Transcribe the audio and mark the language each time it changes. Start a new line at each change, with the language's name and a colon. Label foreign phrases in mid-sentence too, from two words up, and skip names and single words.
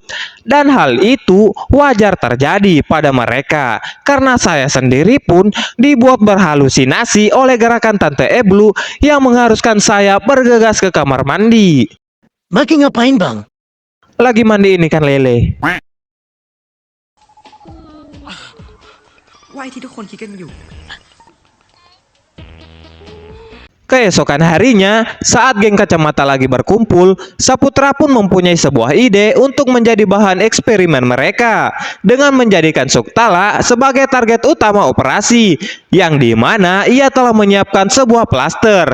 Indonesian: Dan hal itu wajar terjadi pada mereka karena saya sendiri pun dibuat berhalusinasi oleh gerakan Tante Eblu yang mengharuskan saya bergegas ke kamar mandi. Maki ngapain bang? Lagi mandi ini kan Lele.
Thai: ว่าไอ้ที่ทุกคนคิดกันอยู่
Indonesian: Keesokan harinya, saat geng kacamata lagi berkumpul, Saputra pun mempunyai sebuah ide untuk menjadi bahan eksperimen mereka dengan menjadikan Suktala sebagai target utama operasi, yang dimana ia telah menyiapkan sebuah plaster.